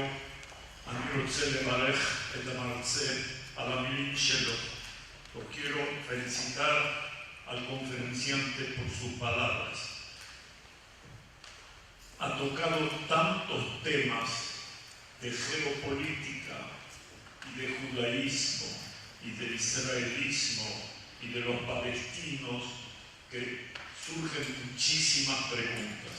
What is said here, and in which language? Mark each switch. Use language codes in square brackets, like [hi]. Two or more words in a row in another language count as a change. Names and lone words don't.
[he] אני רוצה לברך את המרצה על המילים שלו. [es] Lo quiero felicitar al conferenciante por sus palabras. Ha tocado tantos temas de geopolítica y de judaísmo y del israelismo y de los palestinos que surgen muchísimas preguntas.